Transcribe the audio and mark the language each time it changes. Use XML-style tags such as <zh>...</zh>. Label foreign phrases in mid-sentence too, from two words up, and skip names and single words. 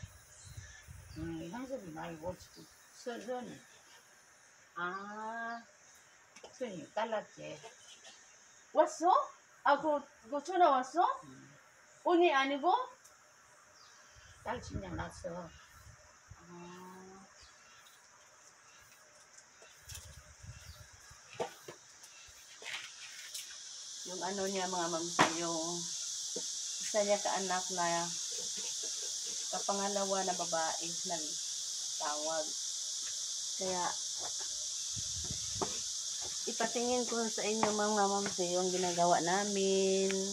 <ko>형섭이 말고 선이. 아, 선이 딸 낳지. 왔어? 아, 그 전화 왔어? 언니 아니고? 딸 친장 낳았어. 아,</ko> <tl>yung niya mga mamsa, yung isa niya kaanak na kapangalawa na babae nagtawag. Kaya ipatingin ko sa inyo mga mamsa yung ginagawa namin.</tl>